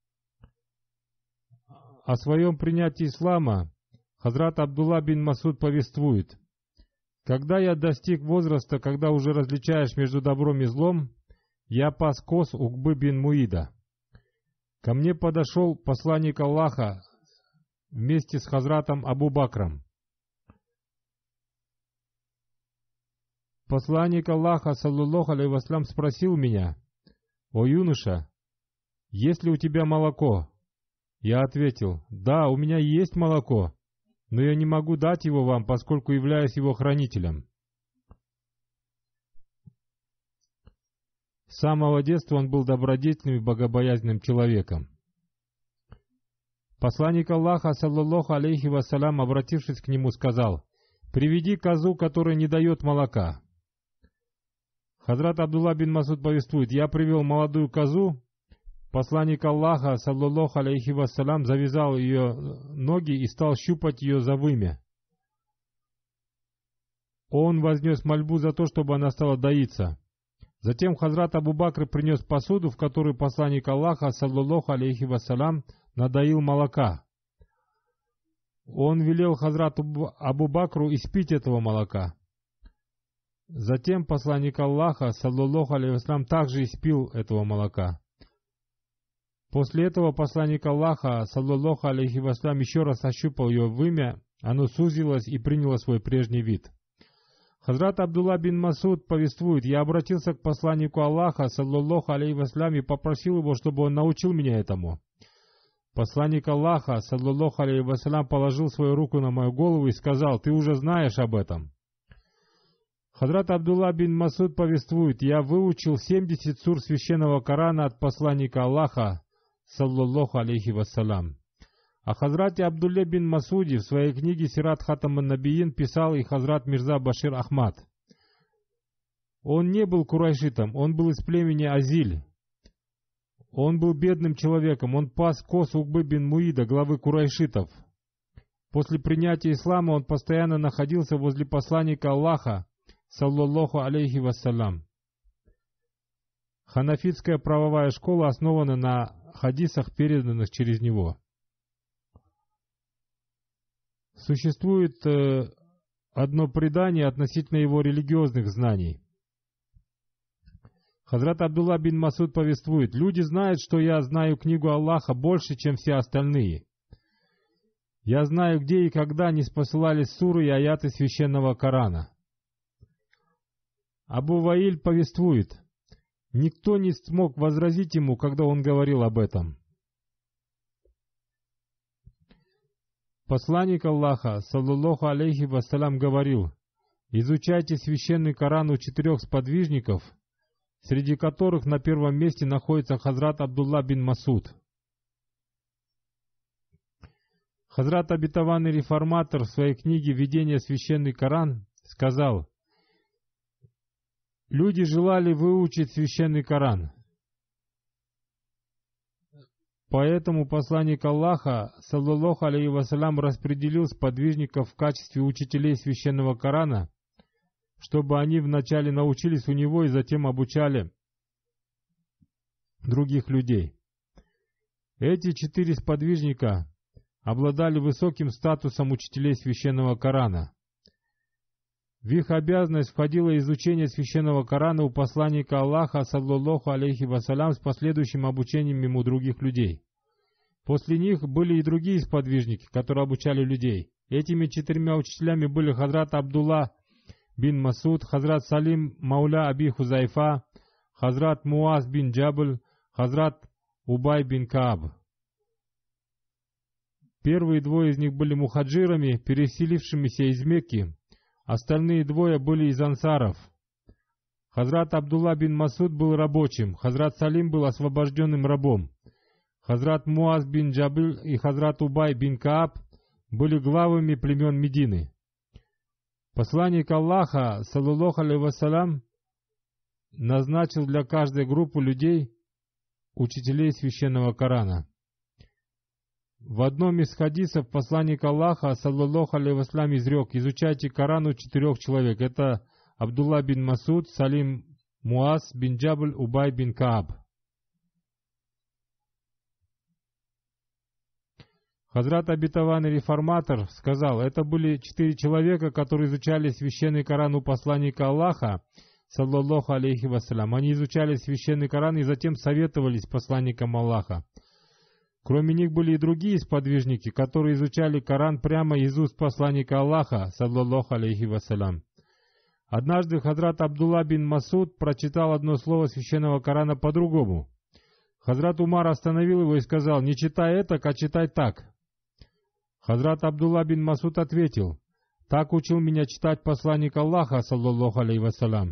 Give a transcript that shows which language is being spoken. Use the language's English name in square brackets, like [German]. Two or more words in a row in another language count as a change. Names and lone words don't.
[Russian] О своем принятии ислама Хазрат Абдулла бин Масуд повествует: «Когда я достиг возраста, когда уже различаешь между добром и злом, я пас коз Угбы бин Муида. Ко мне подошел посланник Аллаха вместе с Хазратом Абу Бакром. Посланник Аллаха, [Arabic] صلى الله عليه وسلم, [Russian] спросил меня: «О юноша, есть ли у тебя молоко?» Я ответил: «Да, у меня есть молоко, но я не могу дать его вам, поскольку являюсь его хранителем». С самого детства он был добродетельным и богобоязненным человеком. Посланник Аллаха, [Arabic] صلى الله عليه وسلم, [Russian] обратившись к нему, сказал: «Приведи козу, которая не дает молока». Хазрат Абдулла бин Масуд повествует: «Я привел молодую козу. Посланник Аллаха, [Arabic] صلى الله عليه وسلم, [Russian] завязал ее ноги и стал щупать ее за вымя. Он вознес мольбу за то, чтобы она стала доиться. Затем Хазрат Абу Бакр принес посуду, в которой посланник Аллаха, [Arabic] صلى الله عليه وسلم, [Russian] надоил молока. Он велел Хазрату Абу Бакру испить этого молока. Затем посланник Аллаха, [Arabic] صلى الله عليه وسلم, [Russian] также испил этого молока. После этого посланник Аллаха, [Arabic] صلى الله عليه وسلم, [Russian] еще раз ощупал ее вымя, оно сузилось и приняло свой прежний вид. Хазрат Абдулла бин Масуд повествует: «Я обратился к посланнику Аллаха, [Arabic] صلى الله عليه وسلم, [Russian] и попросил его, чтобы он научил меня этому. Посланник Аллаха, [Arabic] صلى الله عليه وسلم, [Russian] положил свою руку на мою голову и сказал: «Ты уже знаешь об этом». Хазрат Абдулла бин Масуд повествует: «Я выучил 70 сур священного Корана от посланника Аллаха, [Arabic] صلى الله عليه وسلم». [Russian] О Хазрате Абдулле бин Масуде в своей книге «Сират Хатам ан-Набиин» писал и Хазрат Мирза Башир Ахмад. Он не был курайшитом, он был из племени Азиль. Он был бедным человеком, он пас коз Угбы бин Муида, главы курайшитов. После принятия ислама он постоянно находился возле посланника Аллаха, [Arabic] صلى الله عليه وسلم. [Russian] Ханафитская правовая школа основана на хадисах, переданных через него. Существует одно предание относительно его религиозных знаний. Хазрат Абдулла бин Масуд повествует: «Люди знают, что я знаю книгу Аллаха больше, чем все остальные. Я знаю, где и когда не спосылались суры и аяты священного Корана». Абу Ваиль повествует: «Никто не смог возразить ему, когда он говорил об этом». Посланник Аллаха, [Arabic] صلى الله عليه وسلم, [Russian] говорил: «Изучайте священный Коран у 4 сподвижников, среди которых на первом месте находится Хазрат Абдулла бин Масуд». Хазрат обетованный реформатор в своей книге «Введение в священный Коран» сказал: «Люди желали выучить священный Коран. Поэтому посланник Аллаха, [Arabic] صلى الله عليه وسلم, [Russian] распределил сподвижников в качестве учителей священного Корана, чтобы они вначале научились у него и затем обучали других людей. Эти 4 сподвижника обладали высоким статусом учителей священного Корана. В их обязанность входило изучение священного Корана у посланника Аллаха, [Arabic] صلى الله عليه وسلم, [Russian] с последующим обучением ему других людей. После них были и другие сподвижники, которые обучали людей. Этими 4 учителями были Хазрат Абдулла бин Масуд, Хазрат Салим Мауля Аби Хузайфа, Хазрат Муаз бин Джабль, Хазрат Убай бин Кааб. Первые 2 из них были мухаджирами, переселившимися из Мекки. Остальные 2 были из ансаров. Хазрат Абдулла бин Масуд был рабочим, Хазрат Салим был освобожденным рабом. Хазрат Муаз бин Джабль и Хазрат Убай бин Кааб были главами племен Медины. Посланник Аллаха, [Arabic] صلى الله عليه وسلم, [Russian] назначил для каждой группы людей учителей священного Корана. В одном из хадисов посланник Аллаха, [Arabic] صلى الله عليه وسلم, [Russian] изрек: «Изучайте Коран у 4 человек». Это Абдулла бин Масуд, Салим Муаз бин Джабль, Убай бин Кааб. Хазрат обетованный реформатор сказал: «Это были 4 человека, которые изучали священный Коран у посланника Аллаха, [Arabic] صلى الله عليه وسلم. [Russian] Они изучали священный Коран и затем советовались с посланником Аллаха. Кроме них были и другие сподвижники, которые изучали Коран прямо из уст посланника Аллаха, [Arabic] صلى الله عليه وسلم. [Russian] Однажды Хазрат Абдулла бин Масуд прочитал одно слово священного Корана по-другому. Хазрат Умар остановил его и сказал: «Не читай это, а читай так». Хазрат Абдулла бин Масуд ответил: «Так учил меня читать посланник Аллаха, [Arabic] صلى الله عليه وسلم».